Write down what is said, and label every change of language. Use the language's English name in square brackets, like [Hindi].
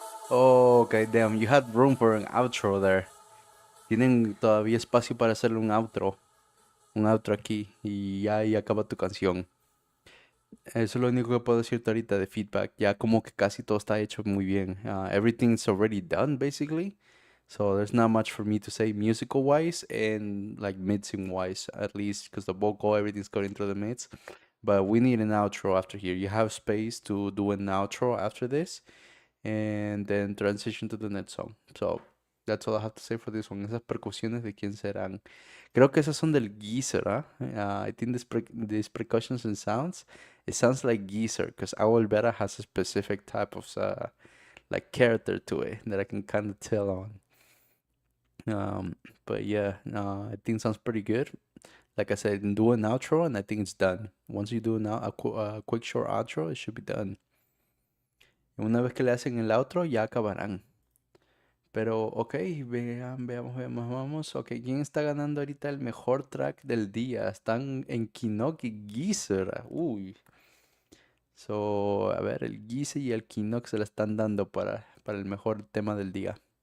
[English] So, oh, okay, damn, you had room for an outro there. [Spanish] Tienen todavía espacio para hacerle un outro aquí y ya ahí acaba tu canción. Eso es lo único que puedo decirte ahorita de feedback. Ya como que casi todo está hecho muy bien. [English] Everything's already done, basically. So there's not much for me to say musical wise and like mixing wise, at least because the vocal, everything's going through the mids. But we need an outro after here. You have space to do an outro after this and then transition to the next song. So that's all I have to say for this one. [Spanish] Esas percusiones de quién serán. Creo que esas son del Geezer, ¿ah? [English] I think these percussions and sounds It sounds like geezer because Owl Beta has a specific type of like character to it that I can kind of tell on. Um, but yeah, I think it sounds pretty good. Like I said, do an outro and I think it's done. Once you do a quick short outro, it should be done. [Spanish] Y una vez que le hacen el outro, ya acabarán. Pero, ok, veamos. Ok, ¿quién está ganando ahorita el mejor track del día? Están en Kinok y Geezer. Uy. So, a ver, el Geezer y el Kinok se la están dando para el mejor tema del día.